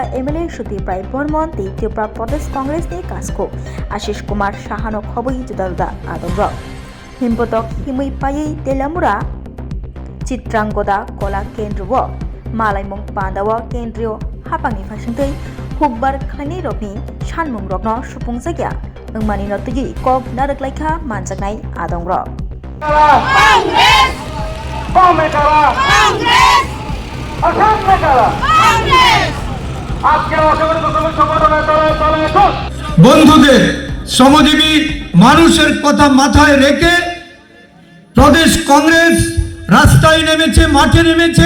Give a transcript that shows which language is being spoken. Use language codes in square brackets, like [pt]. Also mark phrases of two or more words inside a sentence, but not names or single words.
[trp] एमएलए सुदीप राय बर्मन त्रिपुरा प्रदेश कांग्रेसनि कास्को आशीष कुमार साहानो खबै जुदा जुदा आदंग्रक हिमपतक हिमै पायै तेलियामुरा चित्रांगदा कला केंद्र मालायमंग पांदाव केंद्रीय हापांनि फारसेंथै हुकबार खलायनाय रगनि सानमुं रगनो सुफुंजागिया ओंमानि नतुगि कक नारकलायखा मानजानाय आदंग्रक [bn] বন্ধুদের শ্রমজীবী মানুষের কথা মাথায় রেখে প্রদেশ কংগ্রেস রাস্তায় নেমেছে, মাঠে নেমেছে।